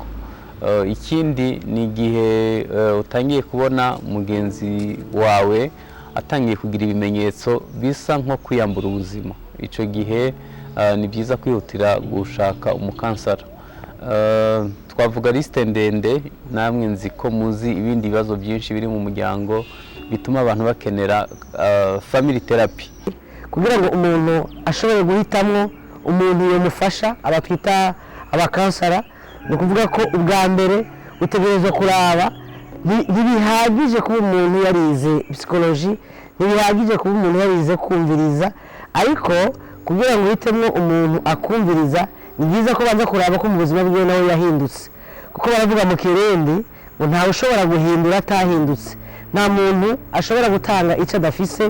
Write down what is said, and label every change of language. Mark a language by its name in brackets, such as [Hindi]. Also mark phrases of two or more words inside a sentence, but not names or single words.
[Kinyarwanda] Ikindi ni igihe utangiye kubona mugenzi wawe atangiye kugira ibimenyetso bisa nko kwiyambura ubuzima. Icyo gihe ni byiza kwihutira gushaka umukansara. Twavuga lisite ndende, namwe nzi ko muzi ibindi bibazo byinshi biri mu muryango bituma abantu bakenera [English] family therapy. [Rundi] Kugira ngo umuntu ashobore guhitamwo umuntu yamufasha abatwita abakansara, ni ukuvuga ko ubwa mbere utegerezwa kuraba, ntibihagije kuba umuntu yarize psychology, ntibihagije kuba umuntu yarize kumviriza, ariko kugira ngo uhitemo umuntu akumviriza ni byiza ko banza kuraba ko mu buzima bwiwe nawe yahindutse, kuko baravuga mu Kirundi ngo ntawe ushobora guhindura atahindutse, nta muntu ashobora gutanga icyo adafise.